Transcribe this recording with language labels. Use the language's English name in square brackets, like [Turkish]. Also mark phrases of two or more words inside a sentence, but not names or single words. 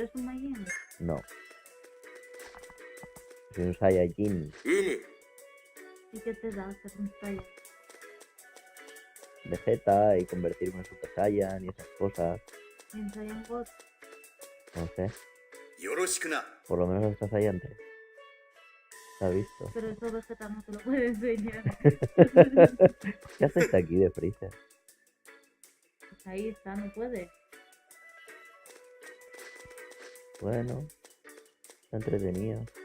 [Spanish] eres un Majin? No. Soy un Saiyajin. [Japanese] いいね。 [Spanish] ¿Y qué te da hacer un Saiyan? Vegeta y convertirme en Super Saiyan y esas cosas. ¿Y en Saiyan God? No sé. [Japanese] よろしくな。 [Spanish] Por lo menos está Saiyan 3. ¿Se ha visto? Pero eso Vegeta no te lo puede enseñar. ¿Qué haces aquí de Freezer? Pues ahí está, no puede. Bueno, está entretenido.